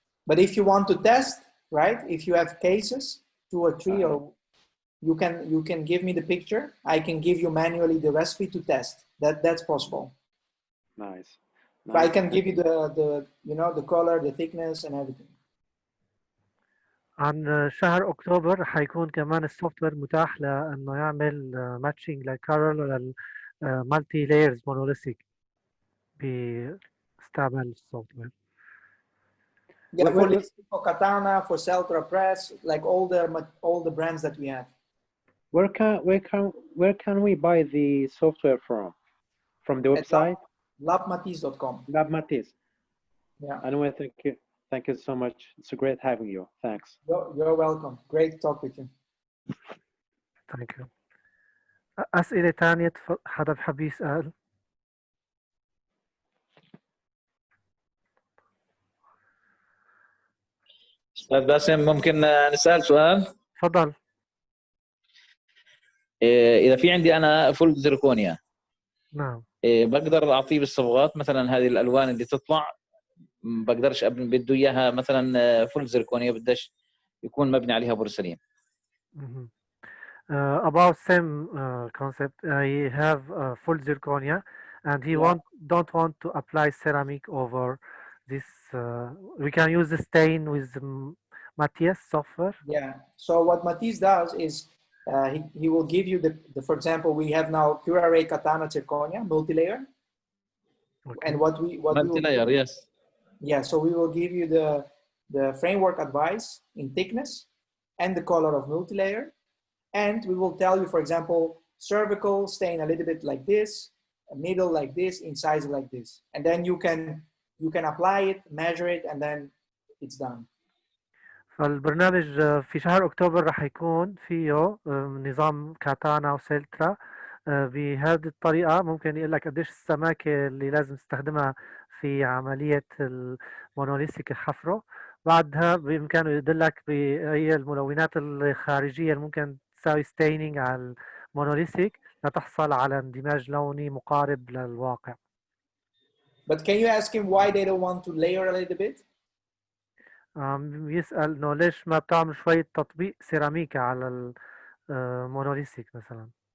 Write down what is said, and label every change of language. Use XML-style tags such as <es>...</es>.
<en>But if you want to test, right? If you have cases, 2 or 3, or you can give me the picture. I can give you manually the recipe to test. That's possible. Nice. But I can give you the color, the thickness, and everything.</en> <ar>عن شهر أكتوبر حيكون كمان السوفت وير متاح لأنه يعمل ماتشنج للكارل وللمالتي لايرز مونوليثيك باستعمال السوفت وير.</ar> <en>Yeah, for Katana, for Celtra Press, like all the brands that we have. Where can we buy the software from? From the website? labmatisse.com. Lab Matisse. Yeah. Anyway, thank you. Thank you so much. It's great having you. Thanks. You're welcome. Great to talk with you. Thank you.</en> <ar>أسئلة تانية حدا بحب يسأل؟ أستاذ باسم ممكن نسأل سؤال؟ تفضل. إذا في عندي أنا فول زركونيا، نعم، بقدر أعطيه بالصبغات مثلا هذه الألوان اللي تطلع، بقدرش بده إياها مثلا فول زركونيا، بدش يكون مبني عليها بورسلين.</ar> <en>About same concept, I have full zirconia, and he don't want to apply ceramic over this. We can use the stain with Matisse software. Yeah. So what Matisse does is he will give you the for example, we have now Qurare Katana Zirconia multi-layer, Okay. And what we will multi-layer, yes. Yeah, so we will give you the framework advice in thickness and the color of multi-layer. And we will tell you, for example, cervical stain a little bit like this, middle like this, incisor like this. And then you can apply it, measure it, and then it's done.</en> <ar>فالبرنامج في شهر أكتوبر راح يكون فيه نظام كاتانا وسيلترا. بهذه الطريقة ممكن يقول لك قديش السماكة اللي لازم تستخدمها في عملية المونوليثيك الحفرة. بعدها بإمكانه يدلك بأي الملونات الخارجية اللي ممكن تساوي ستينينج على المونوليثيك لتحصل على اندماج لوني مقارب للواقع.</ar> <en>But can you ask him why they don't want to layer a little bit?</en> <ar>يسأل إنه ليش ما بتعمل شوية تطبيق سيراميكا على المونوليثيك مثلا.</ar>